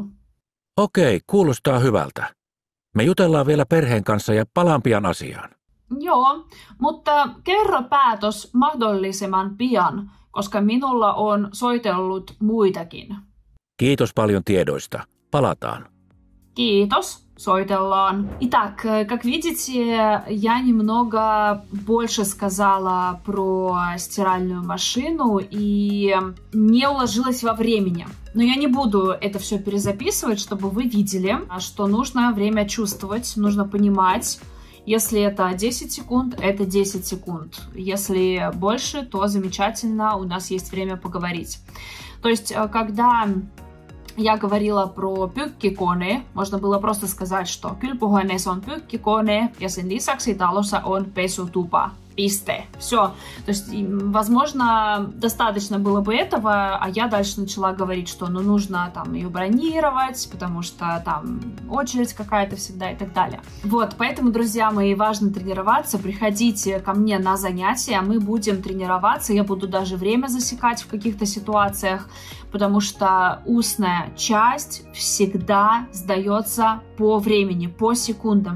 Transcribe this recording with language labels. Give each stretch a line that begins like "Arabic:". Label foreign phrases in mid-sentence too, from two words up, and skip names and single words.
Finnish: Okei, kuulostaa hyvältä. Me jutellaan vielä perheen kanssa ja palaan pian asiaan. Joo, mutta kerro päätös mahdollisimman pian, koska minulla on soitellut muitakin. Kiitos paljon tiedoista. Palataan. Kiitos, сойтеллан.
Russian: Итак, как видите, я немного больше сказала про стиральную машину и не уложилась во времени. Но я не буду это все перезаписывать, чтобы вы видели, что нужно время чувствовать, нужно понимать. Если это 10 секунд, это 10 секунд. Если больше, то замечательно, у нас есть время поговорить. То есть, когда я говорила про pyykkikone, можно было просто сказать, что
Finnish: kylpyhuoneessa on pyykkikone ja sen lisäksi talossa on pesutupa.
Russian: Писте. Все. То есть, возможно, достаточно было бы этого, а я дальше начала говорить, что нужно там ее бронировать, потому что там очередь какая-то всегда и так далее. Вот, поэтому, друзья мои, важно тренироваться. Приходите ко мне на занятия, мы будем тренироваться, я буду даже время засекать в каких-то ситуациях, потому что устная часть всегда сдается по времени, по секундам.